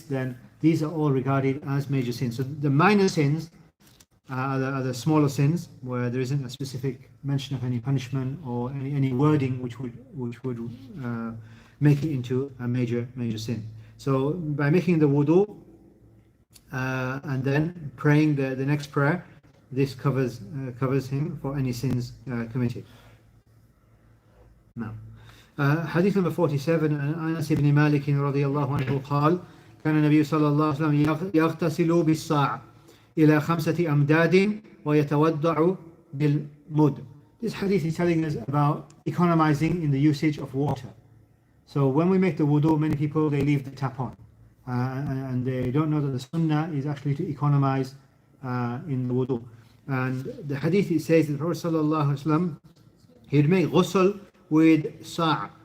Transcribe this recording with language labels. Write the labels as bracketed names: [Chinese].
[English] Then these are all regarded as major sins. So the minor sins are the smaller sins where there isn't a specific mention of any punishment or any wording which would make it into a major sin. So by making the wudu and then praying the next prayer, this covers him for any sins committed. Now, hadith number 47, [Arabic] Anas ibn Malik radiyallahu anhu قال كان النبي صلى الله عليه وسلم يغتسل بالصاع إلى 5 أمداد ويتودع بالمد. [English] This hadith is telling us about economizing in the usage of water. So when we make the wudu, many people, they leave the tap on and they don't know that the sunnah is actually to economize in the wudu. And the hadith, it says that the Prophet [Arabic] sallallahu alaihi wasallam, [English] he would make ghusl with sa'.